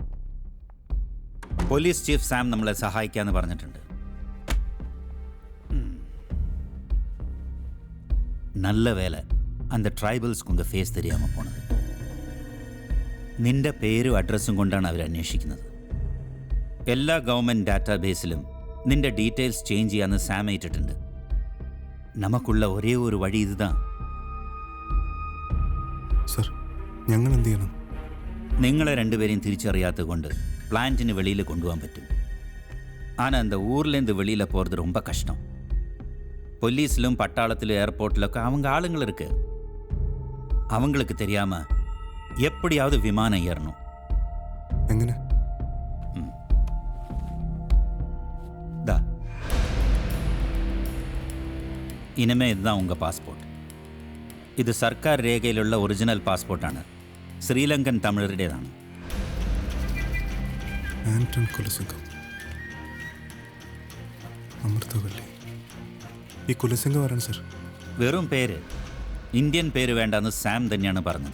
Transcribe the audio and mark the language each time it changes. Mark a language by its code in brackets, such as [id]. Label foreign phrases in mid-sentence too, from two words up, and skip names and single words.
[ml] പോലീസ് ചീഫ് സാം നമ്മളെ സഹായിക്കാന്ന് പറഞ്ഞിട്ടുണ്ട്. [ta] நல்ல வேலை அந்த ட்ரைபல்ஸ்க்கு உங்கள் ஃபேஸ் தெரியாமல் போனது. [ml] നിന്റെ പേരും അഡ്രസ്സും കൊണ്ടാണ് അവർ അന്വേഷിക്കുന്നത്. എല്ലാ ഗവൺമെൻറ് ഡാറ്റാബേസിലും നിന്റെ ഡീറ്റെയിൽസ് ചേഞ്ച് ചെയ്യാമെന്ന് സാം ഏറ്റിട്ടുണ്ട്. നമുക്കുള്ള ഒരേ ഒരു വഴി ഇതുதான். സർ, ഞങ്ങൾ എന്ത് ചെയ്യണം? നിങ്ങളെ രണ്ടുപേരെയും തിരിച്ചറിയാത്തത് കൊണ്ട് പ്ലാന്റിന് വെളിയിൽ കൊണ്ടുപോകാൻ പറ്റും. [ta] ஆனால் அந்த ஊர்லேருந்து வெளியில் போகிறது ரொம்ப கஷ்டம். போலீஸ்லும் பட்டாளத்திலும் ஏர்போர்ட்லൊക്കെ அவங்க ஆளுங்கள் இருக்கு. அவங்களுக்கு தெரியாம எப்படியாவது விமானம் ஏறணும். [ml] എങ്ങനെ? [ta] ദാ ഇനിമേ இதுதான் உங்க பாஸ்போர்ட். [ml] ഇത് സർക്കാർ രേഖയിലുള്ള ഒറിജിനൽ പാസ്പോർട്ടാണ്. ശ്രീലങ്കൻ തമിഴരുടേതാണ്. ആന്റൺ കുലസിംഗം, അമൃതവല്ലി. ഈ കുലസിംഗം ആരാണ് സർ? വെറും പേര്, ഇന്ത്യൻ പേര് വേണ്ടെന്ന് സാം തന്നെയാണ് പറഞ്ഞത്.